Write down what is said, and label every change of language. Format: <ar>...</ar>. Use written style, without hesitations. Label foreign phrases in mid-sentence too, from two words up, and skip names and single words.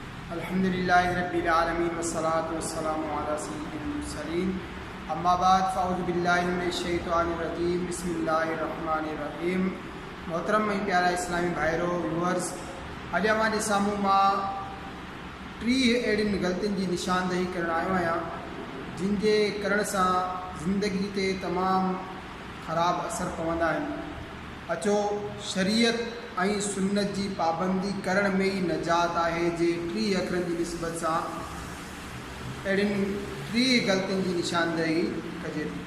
<ar>الحمد لله رب العالمين والصلاة والسلام على سيد المرسلين أما بعد فأعوذ بالله من الشيطان الرجيم بسم الله الرحمن الرحيم.</ar> <sd>मोहतरम ऐं प्यारा इस्लामी भाइरो व्यूअर्स, अॼु अवां जे साम्हूं मां 30 अहिड़ियुनि ग़लतियुनि जी निशानदेही करणु आयो आहियां जिन जे करण सां ज़िंदगी ते तमामु ख़राब असर पवंदा आहिनि। अचो शरीयत ऐं सुन्नत जी पाबंदी करण में ई नजात आहे जे 30 अखरनि जी निस्बत सां अहिड़ियुनि 30 ग़लतियुनि जी निशानदेही कजे थी।</sd>